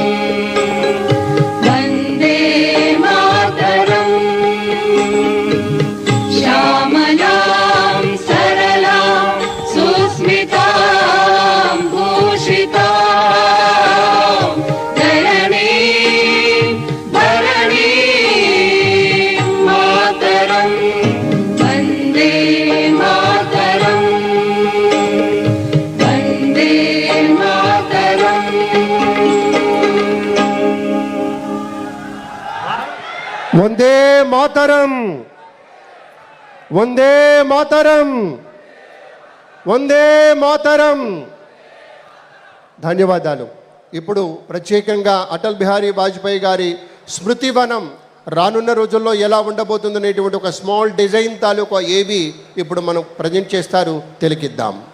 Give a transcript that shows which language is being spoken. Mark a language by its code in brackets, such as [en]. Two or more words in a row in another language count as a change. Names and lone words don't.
[sa] वन्दे मातरम् श्यामलां सरलां सुस्मितां भूषितां धरणीं भरणीं मातरं वन्दे मातरम् वन्दे मातरम् వందే మాతరం, వందే మాతరం, వందే మాతరం. [te] ధన్యవాదాలు. ఇప్పుడు ప్రత్యేకంగా అటల్ బిహారీ వాజ్పేయి గారి స్మృతివనం రానున్న రోజుల్లో ఎలా ఉండబోతుందనేటువంటి ఒక [en] small design [te] తాలూకా ఏవి ఇప్పుడు మనం ప్రజెంట్ చేస్తారు, తిలకిద్దాం.